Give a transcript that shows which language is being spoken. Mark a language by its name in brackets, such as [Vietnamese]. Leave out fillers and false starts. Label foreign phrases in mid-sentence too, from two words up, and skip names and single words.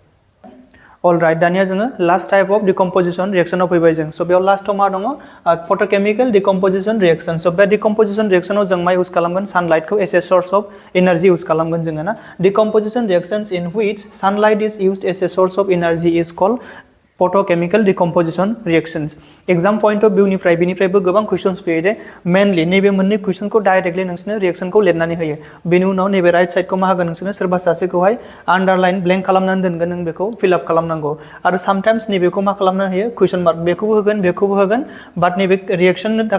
[Bodo] अलराइट दानिया जोङो [English] last type of decomposition [Bodo] रिएक्शनाव फैबाय जों स' बेयाव लास्टआव मा दङ [English] photochemical decomposition reaction [Bodo] स' बे डिकम्पोजिशन रिएक्शनाव जों मा इउज खालामगोन सानलाइटखौ [English] as a source of energy [Bodo] इउज खालामगोन जोङो ना [English] decomposition reactions in which sunlight is used as a source of energy is called photochemical decomposition reactions exam point of [Bodo] भिउनिफ्राय बिनिफ्रायबो गोबां कुइशन्स फैयो दे मेनलि नैबे मोननै कुइशनखौ डाइरेक्टलि नोंसोरनो रिएक्शनखौ लिरनानै होयो बेनि उनाव नैबे [English] right side [Bodo] मा होगोन नोंसोरनो सोरबा सासेखौहाय [English] underline blank [Bodo] खालामनानै दोनगोन नों बेखौ फिलआप खालामनांगौ आरो सामटाइम्स नैबेखौ मा खालामनो होयो [English] question mark [Bodo] बेखौबो होगोन बाट नैबे रिएक्शननि थाखाय